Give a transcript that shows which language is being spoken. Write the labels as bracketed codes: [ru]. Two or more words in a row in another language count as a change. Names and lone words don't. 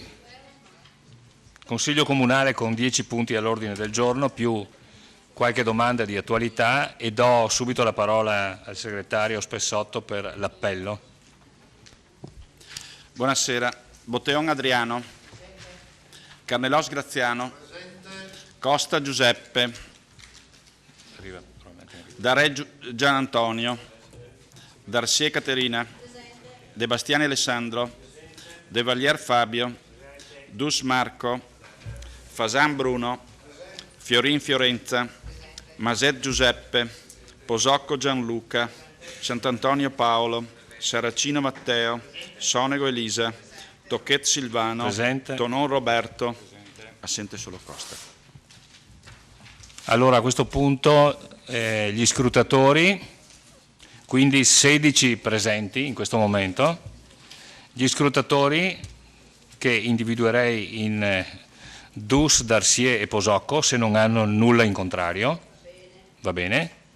[it] Consiglio comunale con 10 punti all'ordine del giorno più qualche domanda di attualità e do subito la parola al segretario Spessotto per l'appello. Buonasera. Botteon Adriano. Carnelos Graziano. Costa Giuseppe. Darè Gian Antonio. Darcier Caterina. De Bastiani Alessandro. De Valier Fabio. Dus Marco. Fasan Bruno. Fiorin Fiorenza. Maset Giuseppe. Posocco Gianluca. Sant'Antonio Paolo. Saracino Matteo. Sonego Elisa. Tocchet Silvano. Presente. Tonon Roberto. Assente solo Costa. Allora a questo punto gli scrutatori, quindi 16 presenti in questo momento, gli scrutatori che individuerei in Dus, Darcier e Posocco se non hanno nulla in contrario, va bene?